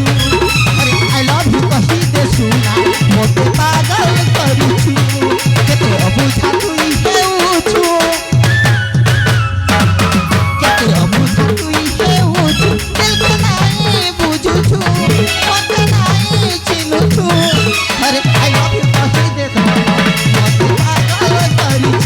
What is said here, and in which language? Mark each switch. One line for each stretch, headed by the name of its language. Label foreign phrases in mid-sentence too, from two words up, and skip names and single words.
Odia: ଆରେ
English: I love you
Odia: କହି ଦେ ସୁନା ମୋତେ ପାଗଲ କରିଛୁ। କେତେ ଅବୁଝା ତୁଇ ହେଉଛୁ କେତେ ଅବୁଝା ତୁଇ ହେଉଛୁ ଦିଲକୁ ନାହିଁ ବୁଝୁଛୁ ମୋତେ ନାହିଁ ଚିହ୍ନୁଛୁ। ଅରେ
English: I love you
Odia: କହି ଦେ ଧନ ମୋତେ ପାଗଲ କରିଛୁ।